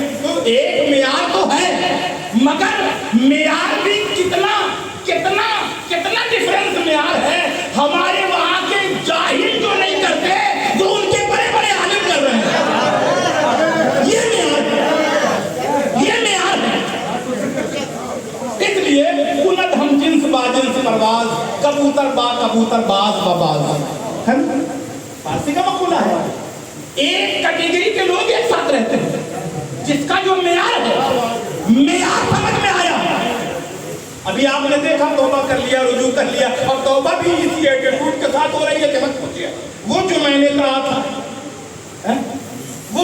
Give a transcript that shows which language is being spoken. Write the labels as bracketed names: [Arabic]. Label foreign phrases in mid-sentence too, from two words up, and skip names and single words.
[Urdu] تو ایک معیار تو ہے, مگر معیار بھی کتنا کتنا کتنا ڈفرنس معیار ہے. ہمارے وہاں کے جاہل جو نہیں کرتے وہ ان کے بڑے بڑے عالم کر رہے ہیں. یہ معیار ہے, یہ معیار ہے. اس لیے اولد [Persian] ہم جنس با جنس پرواز, کبوتر با کبوتر باز با باز. [Urdu] فارسی کا مقولہ ہے. ایک کیٹیگری کے لوگ ایک ساتھ رہتے ہیں جس کا جو معیار ہے, معیار سمجھ میں آیا. ابھی آپ نے دیکھا توبہ کر لیا, رجوع کر لیا, اور توبہ بھی اسی ایٹیٹیوڈ کے ساتھ ہو رہی ہے کہ مت پوچھیے وہ جو میں نے کہا تھا وہ.